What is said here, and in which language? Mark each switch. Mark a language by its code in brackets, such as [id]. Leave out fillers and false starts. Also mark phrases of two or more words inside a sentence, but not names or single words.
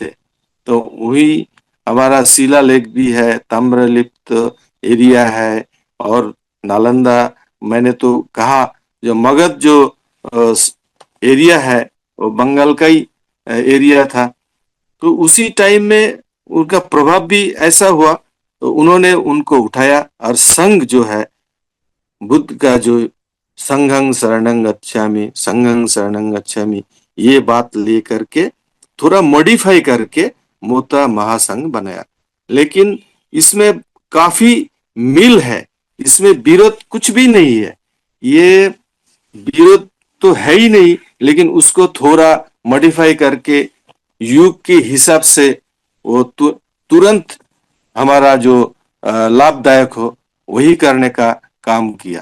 [hi] तो वही हमारा शिलालेख भी है, ताम्रलिप्त एरिया है और नालंदा, मैंने तो कहा जो मगध जो एरिया है वो बंगाल का ही एरिया था। तो उसी टाइम में उनका प्रभाव भी ऐसा हुआ, तो उन्होंने उनको उठाया और संघ जो है, बुद्ध का जो [pi] संघं शरणं गच्छामि, संघं शरणं गच्छामि, [hi] ये बात लेकर के थोड़ा मॉडिफाई करके मोता महासंघ बनाया। लेकिन इसमें काफी मिल है, इसमें विरोध कुछ भी नहीं है, ये विरोध तो है ही नहीं, लेकिन उसको थोड़ा मॉडिफाई करके युग के हिसाब से वो तुरंत हमारा जो लाभदायक हो वही करने का काम किया।